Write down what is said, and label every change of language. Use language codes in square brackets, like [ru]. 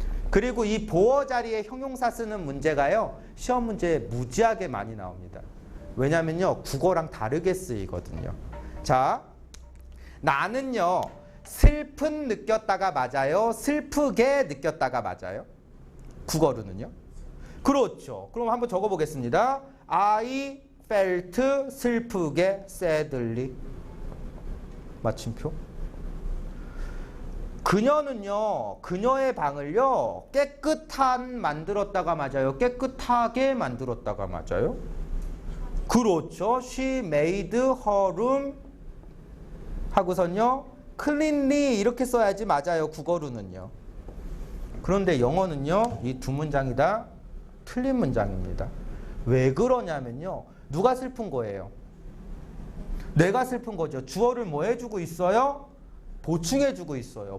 [ko] 그리고 이 보어 자리에 형용사 쓰는 문제가요. 시험 문제에 무지하게 많이 나옵니다. 왜냐면요. 국어랑 다르게 쓰이거든요. 자, 나는요. 슬픈 느꼈다가 맞아요? 슬프게 느꼈다가 맞아요? 국어로는요? 그렇죠. 그럼 한번 적어보겠습니다. [en] I felt [ko] 슬프게 [en] sadly. [ko] 마침표. 그녀는요. 그녀의 방을요. 깨끗한 만들었다가 맞아요? 깨끗하게 만들었다가 맞아요? 그렇죠. [en] She made her room [ko] 하고선요. cleanly 이렇게 써야지 맞아요. 국어로는요. 그런데 영어는요. 이 두 문장이 다 틀린 문장입니다. 왜 그러냐면요. 누가 슬픈 거예요? 내가 슬픈 거죠. 주어를 뭐 해주고 있어요? 보충해주고 있어요.